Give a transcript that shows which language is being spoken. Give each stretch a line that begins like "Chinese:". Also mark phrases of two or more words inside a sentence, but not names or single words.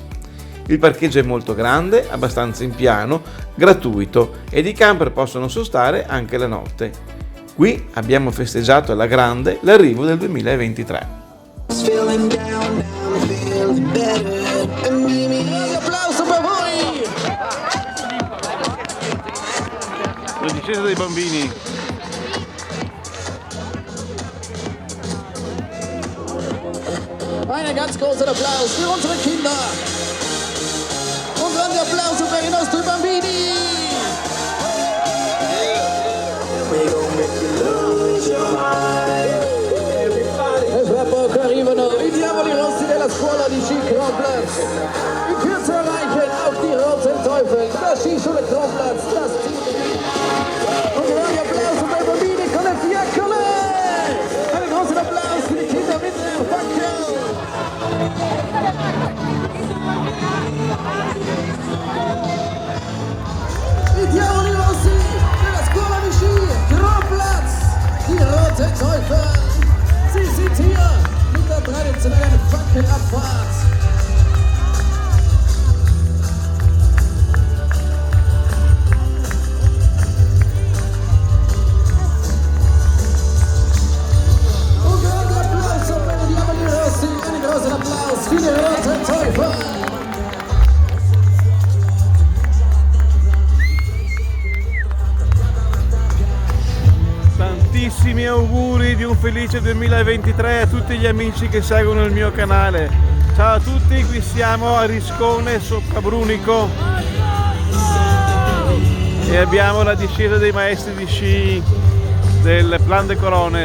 Italian: Il parcheggio è molto grande, abbastanza in piano, gratuito ed i camper possono sostare anche la notte. Qui abbiamo festeggiato alla grande l'arrivo del 2023. La discesa dei bambini.
German: Einen ganz großen Applaus für unsere Kinder.
Italian: Un grande applauso per i nostri bambini. E fra poco arrivano i diavoli rossi della scuola di sci Kronplatz.
German: In Kürze erreichen auch die Roten Teufel, das Skischule Kronplatz, das Team.
Italian: Un grande applauso per i bambini con le fiaccole.
German: Einen großen Applaus für die Kinder mit der Fackel.
Italian: I diavoli rossi della scuola di sci Kronplatz,
German: die Roten Teufel. Sie sind hier mit der traditionellen Fackelabfahrt.
Italian: Un grande applauso per i diavoli rossi,
German: einen großen Applaus für die Roten Teufel.
Italian: Tantissimi auguri di un felice 2023 a tutti gli amici che seguono il mio canale. Ciao a tutti, qui siamo a Riscone sopra Brunico e abbiamo la discesa dei maestri di sci del Plan de Corones.